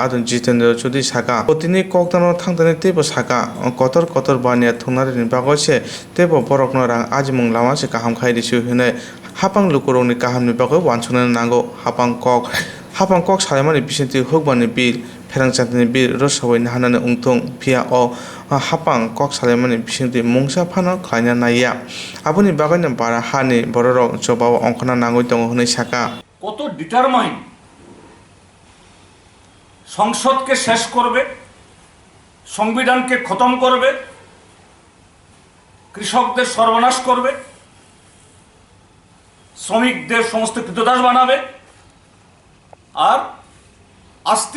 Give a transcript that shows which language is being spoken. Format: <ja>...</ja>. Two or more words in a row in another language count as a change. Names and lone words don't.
<trp>adon jitendra chudi saka otini koktano thangtane tebo saka kotor bania thunare ni bagose tebo borokno rang ajmung lama se kaham khai disu hne hapang lukorong ni kaham ni bago wansuna nango hapang kok salemani bisinti hukbani bil ferang chantani bil rosawai nahanane ungtung pia o hapang kok salemani bisinti mungsa phano khlaina naiya aboni bagani bara hani bororok chobao ongkhana nangoi tongo hne saka</trp> <bn>কত ডিটারমাইন সংসদকে শেষ করবে সংবিধানকে খতম করবে কৃষকদের সর্বনাশ করবে শ্রমিকদের সমস্ত কৃতদাস বানাবে আর আস্তে</bn>